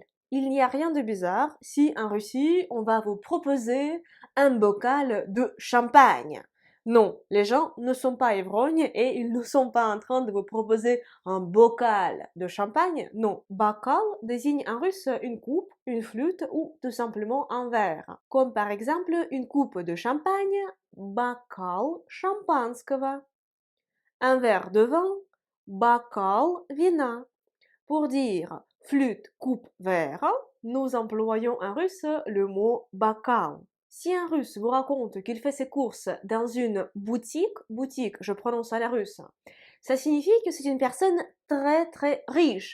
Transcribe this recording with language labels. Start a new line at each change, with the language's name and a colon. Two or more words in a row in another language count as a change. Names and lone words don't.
French: Il n'y a rien de bizarre si en Russie, on va vous proposer un bocal de champagne. Non, les gens ne sont pas ivrognes et ils ne sont pas en train de vous proposer un bocal de champagne. Non, bocal désigne en russe une coupe, une flûte ou tout simplement un verre. Comme par exemple une coupe de champagne,
Russian: бокал шампанского.
French: Un verre de vin,
Russian: бокал вина.
French: Pour dire flûte, coupe, verre, nous employons en russe le mot bokal. Si un russe vous raconte qu'il fait ses courses dans une boutique, je prononce à la russe, ça signifie que c'est une personne très très riche.